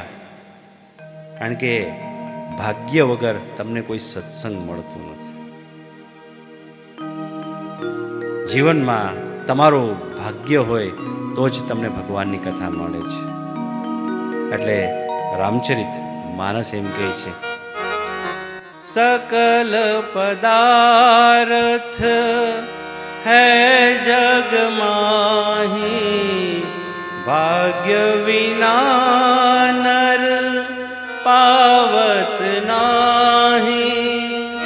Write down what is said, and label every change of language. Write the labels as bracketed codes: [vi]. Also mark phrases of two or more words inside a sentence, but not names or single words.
[gu] કારણ કે ભાગ્ય વગર તમને કોઈ સત્સંગ મળતું નથી. જીવનમાં તમારું ભાગ્ય હોય તો જ તમને ભગવાનની કથા મળે છે. એટલે રામચરિત માનસ એમ કહે છે, [awa] सकल पदार्थ है जग माही, भाग्य विना नर पावत नाही.